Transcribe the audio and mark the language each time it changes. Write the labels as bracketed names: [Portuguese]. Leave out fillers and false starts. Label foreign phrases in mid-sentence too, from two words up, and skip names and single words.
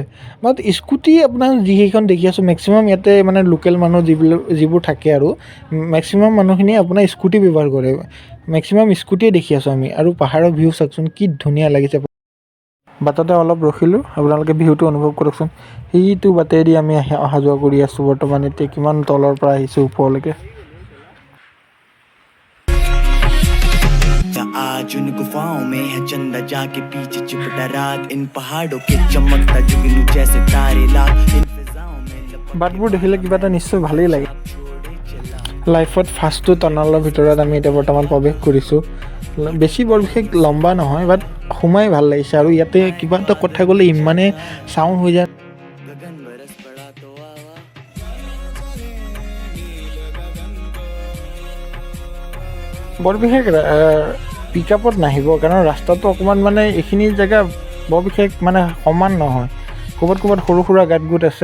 [Assamese] বাট স্কুটি আপোনাৰ যিকেইখন দেখি আছোঁ, মেক্সিমাম ইয়াতে মানে লোকেল মানুহ যিবোৰ থাকে আৰু মেক্সিমাম মানুহখিনিয়ে আপোনাৰ স্কুটি ব্যৱহাৰ কৰে, মেক্সিমাম স্কুটিয়ে দেখি আছোঁ আমি। আৰু পাহাৰৰ ভিউ চাওকচোন কি ধুনীয়া লাগিছে। বাটতে অলপ ৰখিলোঁ, আপোনালোকে ভিউটো অনুভৱ কৰকচোন। সেইটো বাটেদি আমি অহা যোৱা কৰি আছোঁ বৰ্তমান। এতিয়া কিমান তলৰ পৰা আহিছোঁ ওপৰলৈকে। [Hindi] आज उन गुफाओं में है चंदा जाके पीछे चिपटा रात इन पहाड़ों के चमकता जुगनू जैसे तारे लाख इन फिजाओं में [Assamese] বাটবোৰ দেখিলে কিবা এটা নিশ্চয় ভালেই লাগে। লাইফত ফাৰ্ষ্টটো টানেলৰ ভিতৰত আমি এতিয়া বৰ্তমান প্ৰৱেশ কৰিছোঁ। বেছি বৰ বিশেষ লম্বা নহয়, বাট সোমাই ভাল লাগিছে। আৰু ইয়াতে কিবা এটা কথা ক'লে ইমানেই চাউণ্ড হৈ যায়। বৰ বিশেষ পিকআপত নাহিব, কাৰণ ৰাস্তাটো অকণমান মানে এইখিনি জেগা বৰ বিশেষ মানে সমান নহয়, ক'ৰবাত সৰু সুৰা গাঁত গোট আছে।